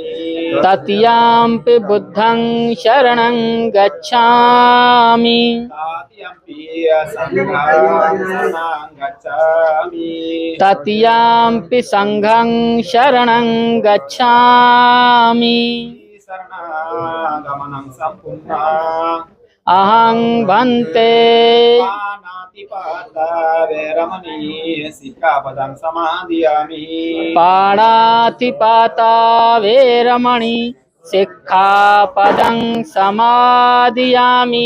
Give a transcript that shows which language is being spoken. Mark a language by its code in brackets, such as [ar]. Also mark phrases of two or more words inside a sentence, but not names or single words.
[pi] तृतीयम्पि बुद्धं शरणं गच्छामि तृतीयम्पि संघं शरणं गच्छामि तृतीयम्पि संघं शरणं गच्छामि शरणागमनं सम्पूर्णम् अहं भन्ते पाणातिपाता वैरमणि सिक्खापदं समादयामि पाणातिपाता वेरमणि सिक्खापदं समादयामि